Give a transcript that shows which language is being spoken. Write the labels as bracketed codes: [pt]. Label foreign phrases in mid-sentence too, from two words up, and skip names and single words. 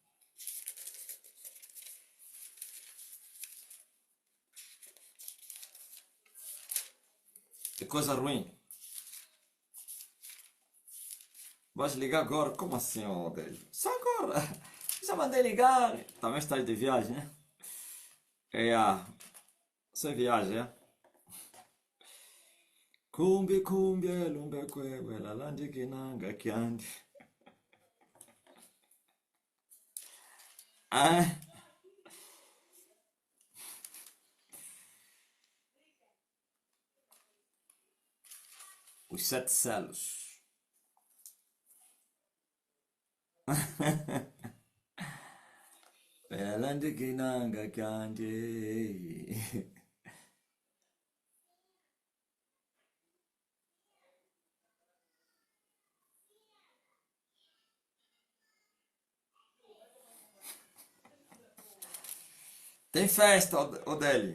[pt] É coisa ruim. Vais ligar agora? Como assim, ó, Deus? Só agora. Já mandei ligar. Também estás de viagem, né? É, você viaja, é? [kmb] Kumbi kumbi lumbe kwewe lalandi kinanga kyandi. [pt] Ah, os sete selos. [kmb] Lalandi kinanga kyandi. [pt] Tem festa, Odélio.